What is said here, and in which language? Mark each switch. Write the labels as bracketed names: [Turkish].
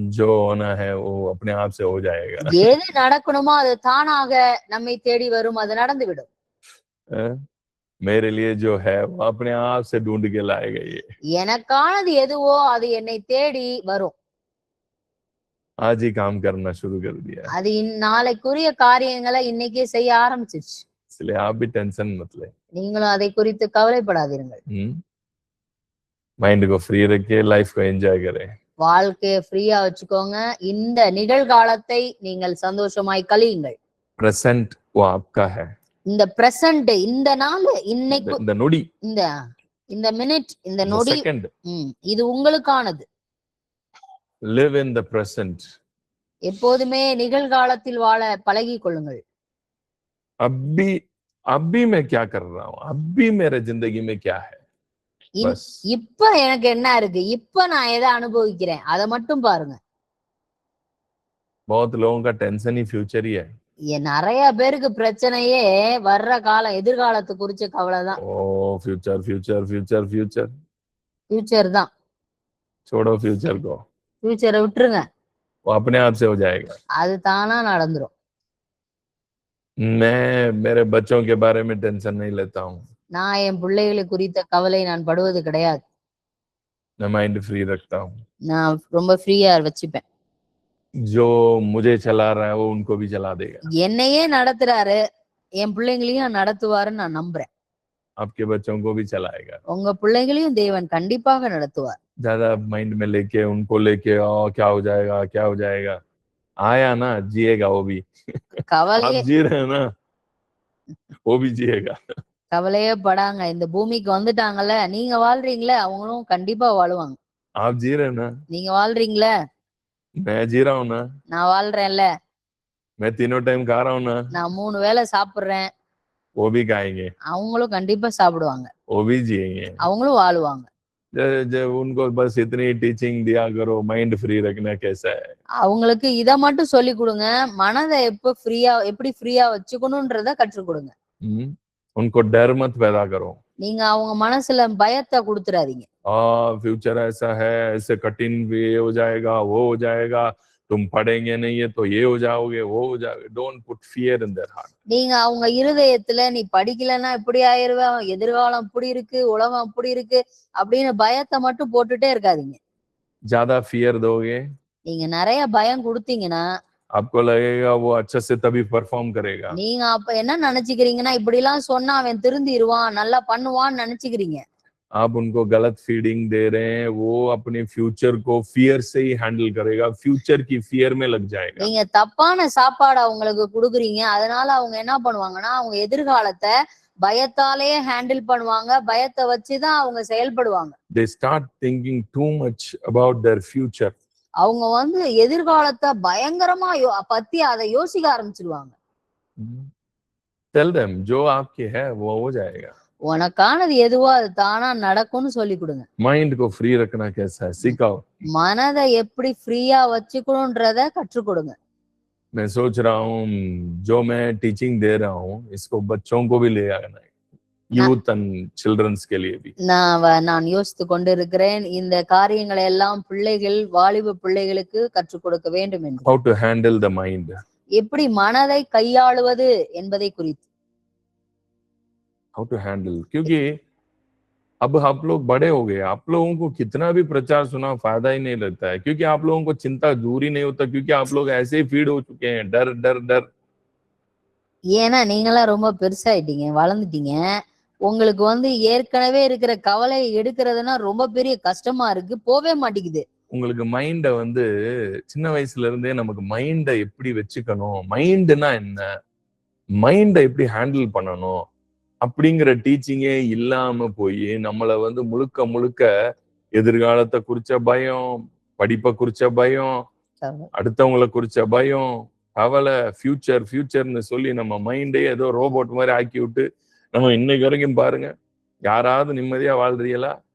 [Hindi] जो होना है वो अपने आप से हो जाएगा. [Tamil] எது நடக்கணுமோ அது தானாக நம்மை தேடி வரும், அது நடந்துவிடும். [Hindi] मेरे लिए जो है वो अपने आप से ढूंढ के लाएगा ये। [Tamil] எனக்கானது எதுவோ அது என்னை தேடி வரும். [Hindi] आज ही काम करना शुरू कर दिया है, [Tamil] அது நாளைக்குரிய காரியங்களை இன்னைக்கே செய்ய ஆரம்பிச்சிருச்சு. [Hindi] इसलिए आप भी टेंशन मत ले। [Tamil] நீங்களும் அதை குறித்து கவலைப்படாதீர்கள். [Hindi] माइंड को फ्री रखिए, लाइफ को एंजॉय करें। [Tamil] வாழ்க்கையை ஃப்ரீயா வச்சுக்கோங்க. இந்த நிகழ்காலத்தை நீங்கள் சந்தோஷமாய் கழியுங்கள். [Hindi] प्रेजेंट वो आपका है, [Tamil] இந்த பிரசன்ட், இந்த நாள், இன்னைக்கு, இந்த நொடி, இந்த மினிட், இந்த நொடி, செகண்ட், இது உங்களுக்கானது. [English] live in the present. [Tamil] எப்போதுமே நிகழ்காலத்தில் வாழ பழகிக் கொள்ளுங்கள். [Hindi] अभी अभी मैं क्या कर रहा हूँ, अभी मेरे जिंदगी में क्या है, बस [Tamil] இப்ப எனக்கு என்ன இருக்கு, இப்ப நான் எதை அனுபவிக்கிறேன், அதை மட்டும் பாருங்க. [Hindi] बहुत लोगों का टेंशन ही फ्यूचर ही है। [Tamil] நிறைய பேருக்கு பிரச்சனையே வர்ற காலம், எதிர்காலத்தை குறிச்ச கவலைதான். [Hindi] ओ future future future future [Tamil] future தான். [Hindi] छोड़ो फ्यूचर को, [Tamil] ஃபியூச்சரை விட்டுருங்க, [Hindi] वो अपने आप से हो जाएगा। [Tamil] அது தானா நடந்துரும். [Hindi] मैं मेरे बच्चों के बारे में टेंशन नहीं लेता हूँ, [Tamil] நான் என் பிள்ளைகளை குறித்த கவலை நான் படுவது கிடையாது. [Hindi] मैं माइंड फ्री रखता हूँ। [Tamil] நான் ரொம்ப ஃப்ரீயா வச்சுப்பேன். [Hindi] जो मुझे चला रहा है वो उनको भी चला देगा। [Tamil] என்னையே நடத்துறாரு, என் பிள்ளைங்களையும் நடத்துவாருன்னு நான் நம்புறேன். [Hindi] आपके बच्चों को भी चलाएगा। [Tamil] உங்க பிள்ளைங்களையும் தேவன் கண்டிப்பாக நடத்துவார். [Hindi] ज्यादा माइंड में लेके उनको लेके क्या हो जाएगा क्या हो जाएगा, आया ना जिएगा वो भी। [Tamil] கவலையே [Hindi] आप जी रहे हैं ना, वो भी जिएगा। [Tamil] கவலையே படாங்க. இந்த பூமிக்கு வந்துட்டாங்கல்ல, நீங்க வாழ்றீங்களே, அவங்களும் கண்டிப்பா வாழுவாங்க. [Hindi] आप जी रहे हैं ना, [Tamil] நீங்க வாழ்றீங்களே, [Hindi] मैं जी रहा हूँ ना, [Tamil] நான் வாழ்றேன்ல, [Hindi] मैं तीनों टाइम खा रहा हूँ ना, [Tamil] நான் 3 வேளை சாப்பிடுறேன், [Hindi] वो भी खाएंगे, [Tamil] அவங்களும் கண்டிப்பா சாப்பிடுவாங்க, [Hindi] वो भी जिएंगे। [Tamil] அவங்களும் வாழுவாங்க. [Hindi] जब उनको बस इतनी टीचिंग दिया करो, माइंड फ्री रखना कैसा है। [Tamil] அவங்களுக்கு இத மட்டும் சொல்லி கொடுங்க, மனதை எப்படி ஃப்ரீயா வச்சுக்கணும்ன்றத கற்றுக் கொடுங்க. [Hindi] उनको डर मत पैदा करो। [Tamil] நீங்க அவங்க மனசுல பயத்தை கொடுத்துறாதீங்க. [Hindi] फ्यूचर ऐसा है, ऐसे कठिन भी ये हो जाएगा वो हो जाएगा, तुम पढ़ेंगे नहीं है तो ये हो जाओगे वो हो जाओगे। [English] Don't put fear in their heart. [Tamil] நீங்க அவங்க இருதயத்துல நீ படிக்கலன்னா இப்படி ஆயிருவேன், எதிர்காலம் இப்படி இருக்கு, உலகம் இப்படி இருக்கு அப்படின்னு பயத்தை மட்டும் போட்டுட்டே இருக்காதீங்க. [Hindi] ज्यादा फियर दोगे, [Tamil] நீங்க நிறைய பயம் கொடுத்தீங்கன்னா [Hindi] आपको लगेगा वो अच्छे से तभी परफॉर्म करेगा। [Tamil] நீங்க அப்ப என்ன நினைச்சுக்கிறீங்கன்னா, இப்படி எல்லாம் சொன்னா அவன் திருந்திருவான், நல்லா பண்ணுவான்னு நினைச்சுக்கிறீங்க. [Hindi] आप उनको गलत फीडिंग दे रहे हैं, वो अपने फ्यूचर को फियर से ही हैंडल करेगा, फ्यूचर की फियर में लग जाएगा। [Tamil] நீங்க தப்பான சாப்பாடு அவங்களுக்கு கொடுக்குறீங்க, அதனால அவங்க என்ன பண்ணுவாங்கன்னா, அவங்க எதிர்காலத்தை பயத்தாலேயே ஹேண்டில் பண்ணுவாங்க, பயத்தை வச்சுதான் அவங்க செயல்படுவாங்க. [English] They start thinking too much about their future. [Tamil] அவங்க எதிர்காலத்தை பயங்கரமா பத்தி அதை யோசிக்க ஆரம்பிச்சிருவாங்க. [English] Tell them [Hindi] जो आपके है वो हो जाएगा। [Tamil] உனக்கானது எதுவோ அது தானா நடக்கும்னு சொல்லி கொடுங்க. [Hindi] माइंड को फ्री रखना कैसा है सिखाओ। [Tamil] மனதை எப்படி ஃப்ரீயா வச்சுக்கணும்ன்றத கற்றுக் கொடுங்க. [Hindi] मैं सोच रहा हूँ जो मैं टीचिंग दे रहा हूँ इसको बच्चों को भी ले आना है, [English] youth and childrens [Hindi] के लिए भी। [Tamil] நான் யோசித்து கொண்டிருக்கிறேன், இந்த காரியங்களை எல்லாம் பிள்ளைகள், வாலிப பிள்ளைகளுக்கு கற்றுக் கொடுக்க வேண்டும் என்று. [English] How to handle the mind. [Tamil] எப்படி மனதை கையாளுவது என்பதை குறித்து. [English] How to handle, [Hindi] क्योंकि अब आप लोग बड़े हो गए, आप लोगों को कितना भी प्रचार सुना फायदा ही नहीं लगता है, क्योंकि आप लोगों को चिंता दूर ही नहीं होता, क्योंकि आप लोग ऐसे ही फीड हो चुके हैं डर डर डर। [Tamil] ஏன்னா நீங்களாம் ரொம்ப பெருசாயிட்டீங்க, வளர்ந்துட்டீங்க. உங்களுக்கு ஏற்கனவே இருக்கிற கவலை எடுக்கிறதுனா ரொம்ப பெரிய கஷ்டமா இருக்கு, போவே மாட்டேங்குது. உங்களுக்கு மைண்ட சின்ன வயசுல இருந்தே நமக்கு மைண்ட எப்படி வச்சுக்கணும், மைண்ட்னா என்ன, மைண்ட எப்படி ஹேண்டில் பண்ணணும் அப்படிங்கிற டீச்சிங்கே இல்லாம போய் நம்மள முழுக்க முழுக்க எதிர்காலத்தை குறிச்ச பயம், படிப்பை குறிச்ச பயம், அடுத்தவங்களை குறிச்ச பயம், கவலை, ஃபியூச்சர் ஃபியூச்சர்னு சொல்லி நம்ம மைண்டே ஏதோ ரோபோட் மாதிரி ஆக்கி விட்டு நம்ம இன்னைக்கு வரைக்கும் பாருங்க, யாராவது நிம்மதியா வாழ்றீங்களா?